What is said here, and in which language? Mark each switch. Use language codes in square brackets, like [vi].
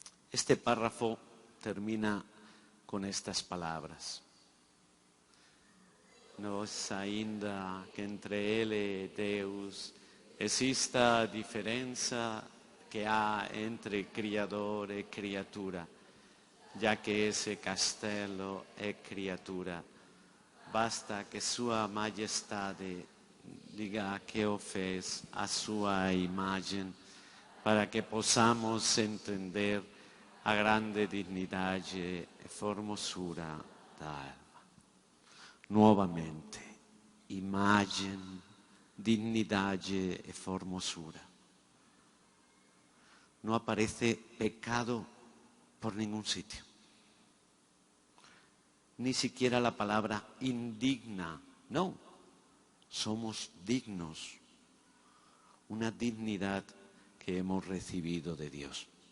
[es] Este párrafo termina con estas palabras. [pt] Nos ainda que entre Ele e Deus exista a diferença que há entre Criador e criatura, já que esse castelo é criatura. Basta que Sua Majestade diga que o fez a sua imagem, para que possamos entender a grande dignidade e formosura da alma. Novamente, imagem, dignidade e formosura. [es] No aparece pecado por ningún sitio. Ni siquiera la palabra indigna, no. Somos dignos, una dignidad que hemos recibido de Dios.